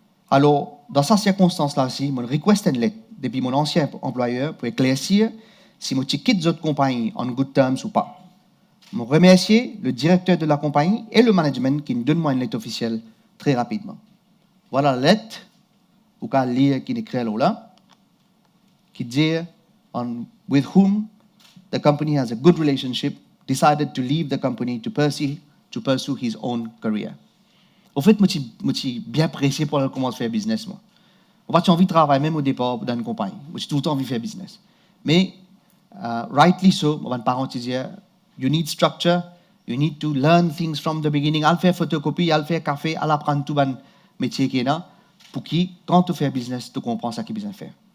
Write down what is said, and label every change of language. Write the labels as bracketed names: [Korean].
[French] Alors, dans cette circonstance-là aussi, je request une lettre depuis mon ancien employeur pour éclaircir si je quitte cette compagnie en [English] good terms [French] ou pas. Je remercie le directeur de la compagnie et le management qui me donnent moi une lettre officielle très rapidement. Voilà la lettre, vous pouvez lire qui est écrit là, qui dit [English] with whom the company has a good relationship, decided to leave the company to pursue his own career. [French] Au fait, je suis bien pressé pour commencer à faire business. Moi, j'ai envie de travailler même au départ dans une compagnie. J'ai tout le temps envie de faire business. Mais, [English] rightly so, [French] je vais parenthèse, [English] you need structure, you need to learn things from the beginning. [French] Al faire photocopie, al faire café, al apprendre tout le métier qui est là, pour que, quand tu fais business, tu comprends ce qu'il besoin faire.